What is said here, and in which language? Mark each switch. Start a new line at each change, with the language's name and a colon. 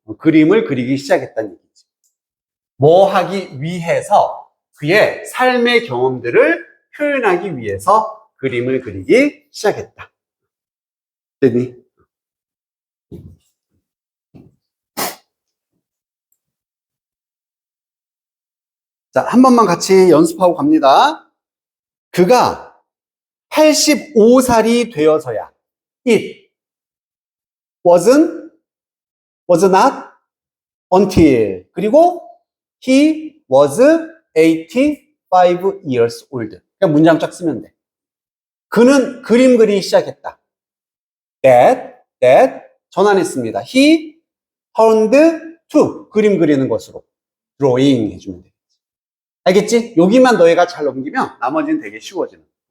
Korean: 그림을 그리기 시작했다는 얘기지. 뭐 하기 위해서 그의 삶의 경험들을 표현하기 위해서 그림을 그리기 시작했다. 됐니? 자, 한 번만 같이 연습하고 갑니다. 그가 85살이 되어서야
English: it was not until
Korean: 그리고
English: he was 85 years old.
Korean: 그냥 문장 쫙 쓰면 돼. 그는 그림 그리기 시작했다. that 전환했습니다.
English: he turned to
Korean: 그림 그리는 것으로 drawing 해주면 돼. 알겠지? 여기만 너희가 잘 넘기면 나머지는 되게 쉬워지는.